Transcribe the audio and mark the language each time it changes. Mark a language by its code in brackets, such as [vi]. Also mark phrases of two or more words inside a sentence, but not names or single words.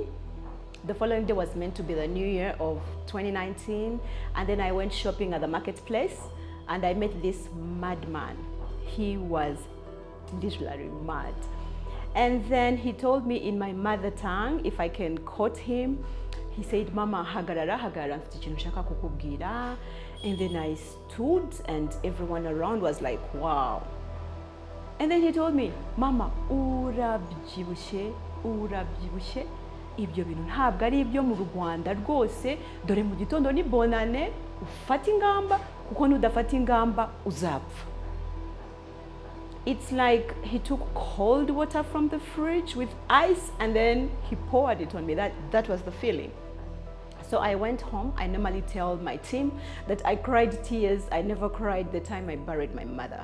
[en] The following day was meant to be the new year of 2019. And then I went shopping at the marketplace and I met this madman. He was literally mad. And then he told me in my mother tongue, if I can quote him, he said, [rw] "Mama, hagarara, mfite ikintu nshaka kukubwira." [en] And then I stood and everyone around was like, wow. And then he told me, [rw] "Mama, urabyibushye, ibyo bintu ntabwo ari ibyo mu Rwanda rwose, dore mu gitondo ni bonane, ufata ingamba kuko nudafata ingamba uzapfa." [en] It's like he took cold water from the fridge with ice and then he poured it on me. That was the feeling. So I went home. I normally tell my team that I cried tears. I never cried the time I buried my mother.